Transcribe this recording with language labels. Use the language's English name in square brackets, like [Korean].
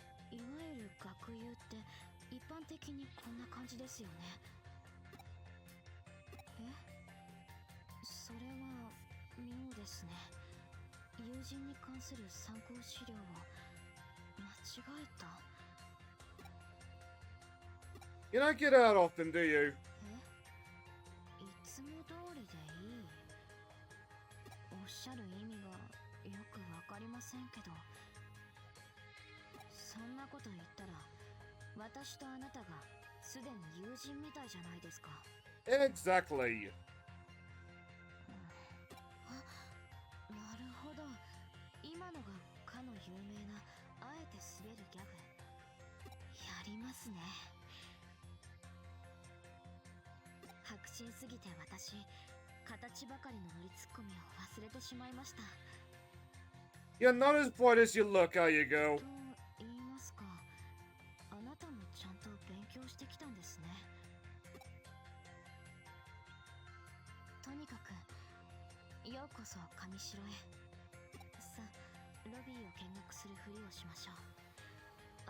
[Japanese] いわゆる学友って一般的にこんな感じですよね。それは妙ですね。友人に関する参考資料を間違えた。 [English] You don't get out often, do you? [Japanese] いつも通りでいい。おっしゃる意味がよくわかりませんけど、そんなこと言ったら私とあなたがすでに友人みたいじゃないですか。 [English] Exactly. [Japanese] なるほど。今のがかの有名なあえて滑るギャグ。やりますね。迫真すぎて私、形ばかりのノリツッコミを忘れてしまいました。 [English] You're not as bright as you look, are you, girl? [Japanese] と言いますか、あなたもちゃんと勉強してきたんですね。とにかくようこそ上城へ。さあ、ロビーを見学するふりをしましょう。